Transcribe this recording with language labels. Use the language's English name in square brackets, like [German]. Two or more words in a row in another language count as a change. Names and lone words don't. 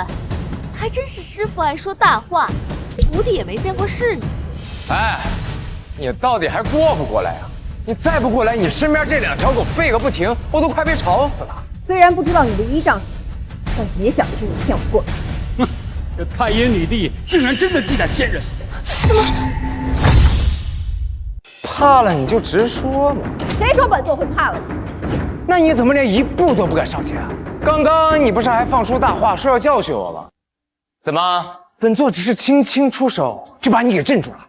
[Chinese] 還真是師父愛說大話，徒弟也沒見過世面。哎，你到底還過不過來啊？你再不過來，你身邊這兩條狗吠個不停，我都快被吵死了。雖然不知道你的依仗是什麼，但別想輕易騙我過來。哼，這太陰女帝竟然真的忌憚仙人。什麼？怕了你就直說嘛。誰說本座會怕了你？那你怎麼連一步都不敢上前啊？剛剛你不是還放出大話說要教訓我嗎？怎麼，本座只是輕輕出手就把你給鎮住了？